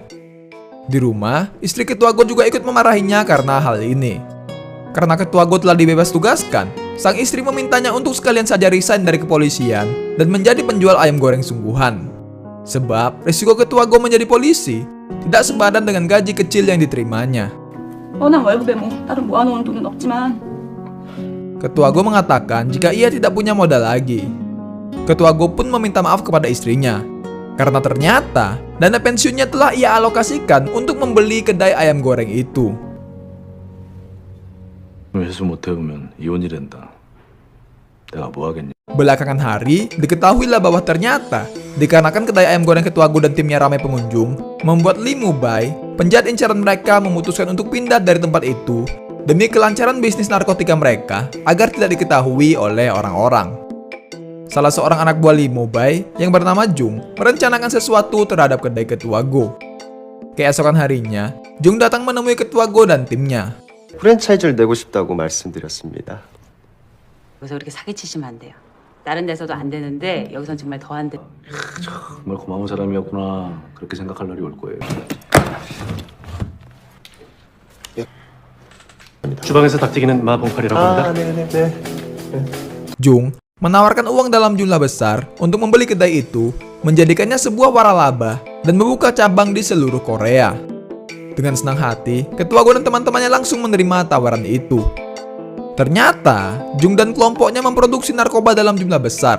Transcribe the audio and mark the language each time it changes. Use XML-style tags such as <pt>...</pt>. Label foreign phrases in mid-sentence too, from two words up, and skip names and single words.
<id>Di rumah, istri Ketua Go juga ikut memarahinya karena hal ini. Karena Ketua Go telah dibebas tugaskan, sang istri memintanya untuk sekalian saja resign dari kepolisian dan menjadi penjual ayam goreng sungguhan. Sebab risiko Ketua Go menjadi polisi tidak sepadan dengan gaji kecil yang diterimanya.</id> <ko>뻔한 월급에 뭐 다른 모아놓은 돈은 없지만.</ko> <id>Ketua Go mengatakan jika ia tidak punya modal lagi. Ketua Go pun meminta maaf kepada istrinya. Karena ternyata dana pensiunnya telah ia alokasikan untuk membeli kedai ayam goreng itu.</id> <ko>회수 못해보면 이혼이 된다. 내가 뭐 하겠냐?</ko> <id>Belakangan hari, diketahuilah bahwa ternyata dikarenakan kedai ayam goreng Ketua Go dan timnya ramai pengunjung, membuat Lee Mu-bai, penjahat incaran mereka, memutuskan untuk pindah dari tempat itu demi kelancaran bisnis narkotika mereka agar tidak diketahui oleh orang-orang. Salah seorang anak buah Lee Mu-bai yang bernama Jung merencanakan sesuatu terhadap kedai Ketua Go. Keesokan harinya, Jung datang menemui Ketua Go dan timnya.</id> <ko>프랜차이즈를 내고 싶다고 말씀드렸습니다. 여기서 그렇게 사기치시면 안 돼요. 다른 데서도 안 되는데 여기선 정말 더 안 돼. 정말 고마운 사람이었구나. 그렇게 생각할 날이 올 거예요. 주방에서 닥치기는 마봉칼이라고 합니다. 네네네.</ko> <id>Jung menawarkan uang dalam jumlah besar untuk membeli kedai itu, menjadikannya sebuah waralaba dan membuka cabang di seluruh Korea. Dengan senang hati, Ketua Go dan teman-temannya langsung menerima tawaran itu. Ternyata, Jung dan kelompoknya memproduksi narkoba dalam jumlah besar.</id>